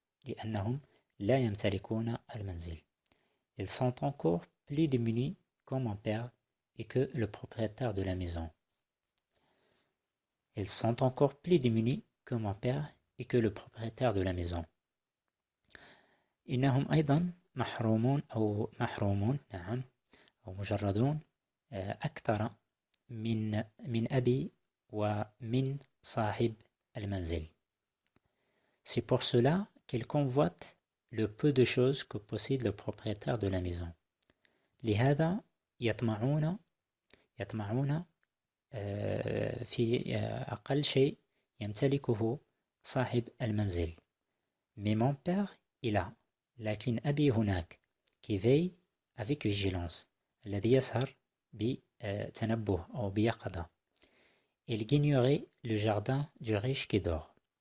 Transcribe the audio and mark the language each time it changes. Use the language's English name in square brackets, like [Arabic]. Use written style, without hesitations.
[Arabic] لأنهم لا يمتلكون المنزل. [French] Ils sont encore plus démunis que mon père et que le propriétaire de la maison. Ils sont encore plus démunis que mon père et que le propriétaire de la maison. [Arabic] إنهم أيضا محرومون نعم أو مجردون أكثر من أبي ومن صاحب المنزل. [French] C'est pour cela qu'ils convoitent le peu de choses que possède le propriétaire de la maison. [Arabic] لهذا يطمعون في أقل شيء يمتلكه صاحب المنزل. [French] Mais mon père il a. [Arabic] لكن أبي هناك [French] qui veille avec vigilance. [Arabic] الذي يسهر بتنبه أو بيقظة. [French] Il ignorait le jardin du riche qui dort.